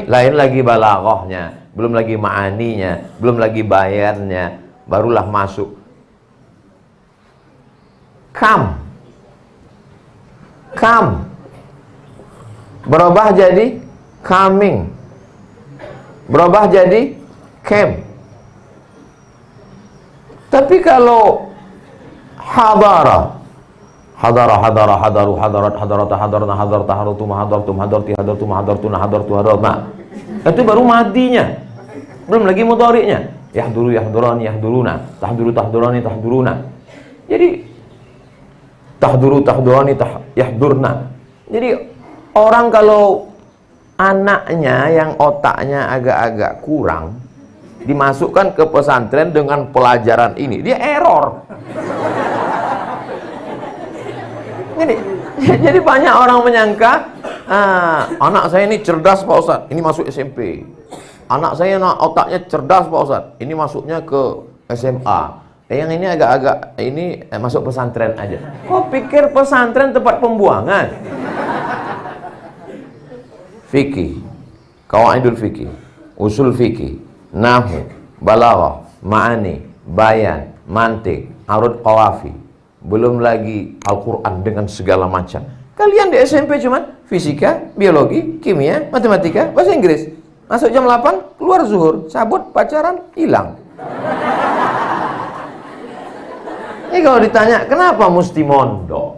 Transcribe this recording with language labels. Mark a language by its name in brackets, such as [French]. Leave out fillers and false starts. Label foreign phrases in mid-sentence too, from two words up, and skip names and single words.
[Indonesian] Lain lagi balaghahnya, belum lagi ma'aninya, belum lagi bayannya, barulah masuk kam. Kam berubah jadi coming, berubah jadi came. [Arabic] Tapi kalau حضر، حضر، حضر، حضروا، حضرت، حضرتا، حضرن، حضرتَ، حضرتم، حضرتم، حضرتِ، حضرتم، حضرتن، حضرتُ، حضرنا, [Indonesian] itu baru madinya, belum lagi mudhari'nya. [Arabic] يحضر، يحضران، يحضرون، تحضر، تحضران، تحضرون. Jadi تحضر، تحضران، يحضرن. [Indonesian] Jadi orang kalau anaknya yang otaknya agak-agak kurang dimasukkan ke pesantren dengan pelajaran ini, dia error. Jadi banyak orang menyangka anak saya ini cerdas Pak Ustadz, ini masuk SMP. Anak saya otaknya cerdas Pak Ustadz, ini masuknya ke SMA. Yang ini agak-agak ini masuk pesantren aja. Kok pikir pesantren tempat pembuangan? Fikih, [Arabic] قواعد الفقه, [Indonesian] usul fikih, nahwu, balaghah, ma'ani, bayan, mantik, [Arabic] عروض قوافي. [Indonesian] Belum lagi Al-Quran dengan segala macam. Kalian di SMP cuman fisika, biologi, kimia, matematika, bahasa Inggris. Masuk jam 8, keluar zuhur, sabut, pacaran, hilang. Ini kalau ditanya, kenapa mesti mondok?